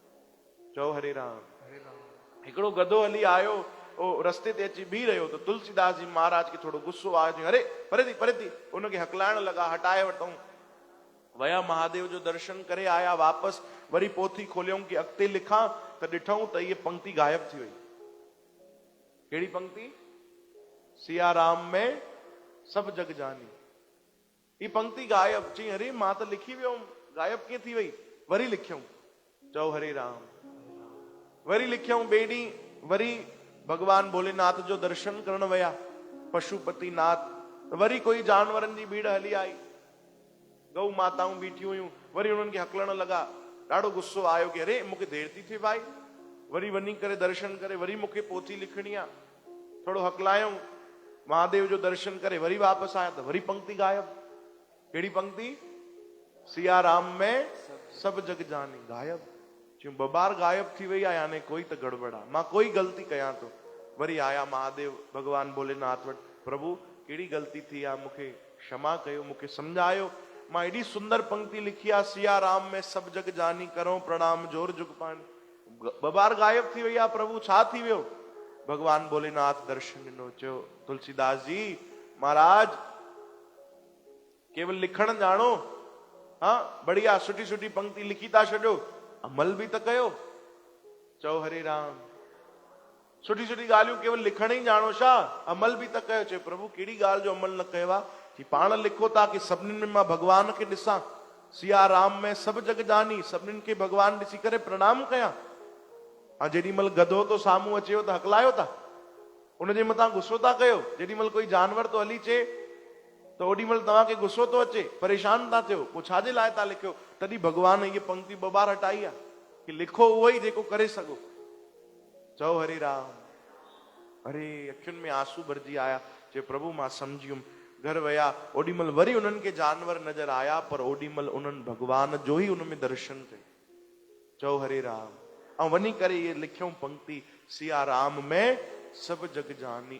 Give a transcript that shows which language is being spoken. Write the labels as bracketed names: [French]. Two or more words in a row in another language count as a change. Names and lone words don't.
[Sindhi] चओ हरे राम। हिकिड़ो गधो हली आयो, रस्ते ते अची बीह रहियो त तुलसीदास जी महाराज खे थोरो गुस्सो आयो, अरे परे थी उनखे हकलाइण लॻा, हटाए वरितऊं। वया महादेव जो दर्शन करे आया वापस, वरी पोथी खोलियऊं कि अॻिते लिखां त ॾिठऊं त इहे पंक्ति गायब थी वई। कहिड़ी पंक्ति? [Awadhi] सिया राम में सब जग जानी। [Sindhi] ही पंक्ति गायब। चई अरे मां त लिखी वियुमि, गायब कीअं थी वई? वरी लिखियऊं, चओ हरे राम। वरी लिखियऊं, ॿिए ॾींहुं वरी भगवान भोलेनाथ जो दर्शन करण विया, पशुपति नाथ। वरी कोई जानवरनि जी भीड़ हली आई, गऊ माताऊं बीठियूं हुयूं, वरी उन्हनि खे हकलण लॻा। ॾाढो गुस्सो आयो कि अरे मूंखे देरि थी थिए भाई, वरी वञी करे दर्शन करे, वरी मूंखे पोथी लिखणी आहे। थोरो हकलायूं, महादेव जो दर्शन करे वरी वापस आया त वरी पंक्ति गायब। कहिड़ी पंक्ति? [Awadhi] सिया राम में सब जग जानी। गायब। क्यों? [Sindhi] ॿ बार गायब थी वई आहे, यानी कोई त गड़बड़ आहे, मां कोई ग़लती कयां थो। वरी आया महादेव भगवान भोलेनाथ वटि, प्रभु कहिड़ी ग़लती थी आहे, मूंखे क्षमा कयो, मूंखे सम्झायो। मां एॾी सुंदर पंक्ति लिखी आहे, [Awadhi] सिया राम में सब जग जानी, करो प्रणाम जोर जुग पानी। [Sindhi] 2 बार गायब थी वई आहे, प्रभु छा थी वियो? भगवान भोलेनाथ दर्शन ॾिनो, चयो तुलसीदास जी महाराज केवल लिखण जानो, हाँ बढ़िया सुठी सुठी पंक्ति लिखी था छॾियो, अमल बि त कयो। चओ हरे राम। सुठी सुठी ॻाल्हियूं केवल लिखण ई जानो छा, अमल बि त कयो। चयो प्रभु कहिड़ी ॻाल्हि जो अमल न कयो आहे? कि पाण लिखो था कि सभिनीनि में मां भगवान खे ॾिसां, [Awadhi] सिया राम में सब जग जानी, [Sindhi] सभिनीनि खे भगवान ॾिसी करे प्रणाम कयां। जेॾी महिल गधो तो साम्हूं अचेव त हकलायो था, उनजे मथां गुस्सो था कयो। जेॾी महिल कोई जानवर तो हली अचे त ओॾी महिल तव्हांखे गुस्सो थो अचे, परेशान था थियो, पोइ छाजे लाइ था लिखियो? तॾहिं भगवान इहे पंक्ति 2 बार हटाई आहे कि लिखो उहो ई जेको करे सघो। चओ हरे राम। अरे अखियुनि में आंसू भरिजी आया। चयो प्रभु मां सम्झी वियुमि। घर विया, ओॾी महिल वरी उन्हनि खे जानवर नज़र आया, पर ओॾी महिल उन्हनि भगवान जो ई उन में दर्शन कयो। चओ हरे राम। ऐं वञी करे इहे लिखियऊं पंक्ति, [Awadhi] सिया राम में सब जग जानी।